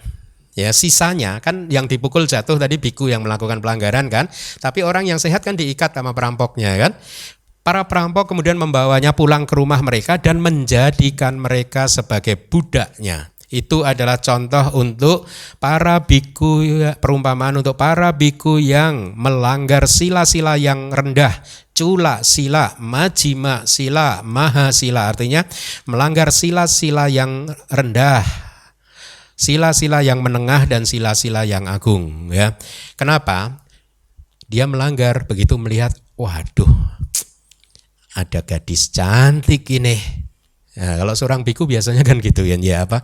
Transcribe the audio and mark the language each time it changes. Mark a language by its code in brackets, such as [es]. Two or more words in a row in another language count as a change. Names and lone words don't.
[id] Ya, sisanya kan yang dipukul jatuh tadi biku yang melakukan pelanggaran kan, tapi orang yang sehat kan diikat sama perampoknya kan. Para perampok kemudian membawanya pulang ke rumah mereka dan menjadikan mereka sebagai budaknya. Itu adalah contoh untuk para biku, perumpamaan untuk para biku yang melanggar sila-sila yang rendah. [pi] Cula sila, majima sila, maha sila. [id] Artinya melanggar sila-sila yang rendah, sila-sila yang menengah dan sila-sila yang agung. Ya. Kenapa? Dia melanggar begitu melihat, waduh, ada gadis cantik ini. Nah, kalau seorang biku biasanya kan gitu ya, apa?